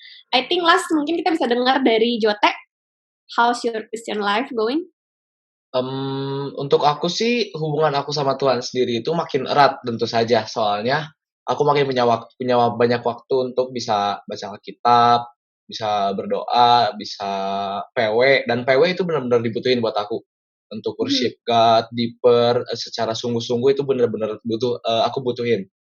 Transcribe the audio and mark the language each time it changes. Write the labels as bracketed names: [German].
[English] I think last [Indonesian] mungkin kita bisa dengar dari Jotek. [English] How's your Christian life going? [Indonesian] Untuk aku sih hubungan aku sama Tuhan sendiri itu makin erat tentu saja. Soalnya aku makin punya banyak waktu untuk bisa baca Alkitab, bisa berdoa, bisa PW. Dan PW itu benar-benar dibutuhin buat aku. Untuk [English] worship God, deeper, [Indonesian] secara sungguh-sungguh itu benar-benar aku butuhin.